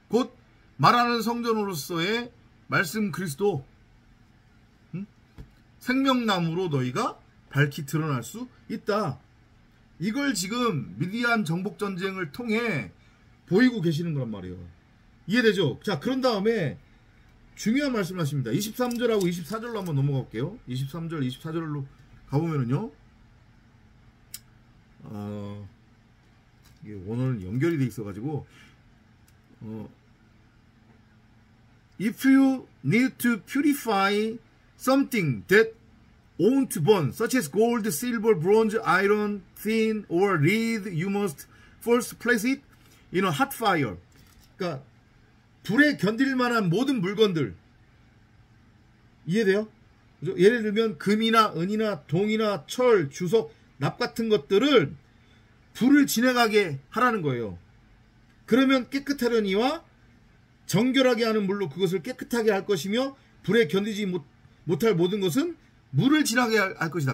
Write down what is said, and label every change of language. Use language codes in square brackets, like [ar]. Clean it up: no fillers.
[ko] 곧 말하는 성전으로서의 말씀 그리스도, 생명나무로 너희가 밝히 드러날 수 있다. 이걸 지금 미디안 정복전쟁을 통해 보이고 계시는 거란 말이에요. 이해되죠? 자, 그런 다음에 중요한 말씀을 하십니다. 23절하고 24절로 한번 넘어갈게요. 23절, 24절로 가보면은요, 이게 원어는 연결이 돼 있어가지고, [en] If you need to purify something that won't burn, such as gold, silver, bronze, iron, tin, or lead, you must first place it in a hot fire. [ko] 그러니까 불에 견딜 만한 모든 물건들, 이해돼요? 예를 들면 금이나 은이나 동이나 철, 주석, 납 같은 것들을 불을 지나가게 하라는 거예요. 그러면 깨끗하려니와 정결하게 하는 물로 그것을 깨끗하게 할 것이며 불에 견디지 못할 모든 것은 물을 지나게 할 것이다.